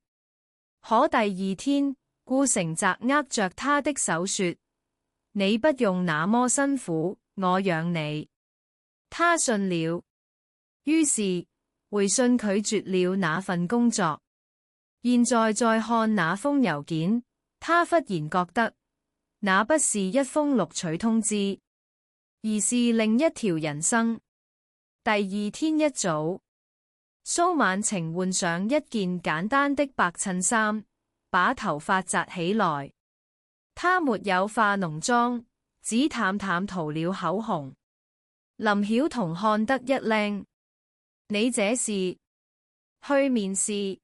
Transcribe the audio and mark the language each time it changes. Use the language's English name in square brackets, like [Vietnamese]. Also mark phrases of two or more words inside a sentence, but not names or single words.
[Chinese] 可第二天，顧成澤握着她的手說：你不用那麼辛苦，我養你。她信了，於是回信拒絕了那份工作。現在再看那封郵件，她忽然覺得那不是一封錄取通知，而是另一條人生。第二天一早，蘇晚晴換上一件簡單的白襯衫，把頭髮紮起來。她沒有化濃妝，只淡淡塗了口紅。林曉彤看得一愣，你這是去面試？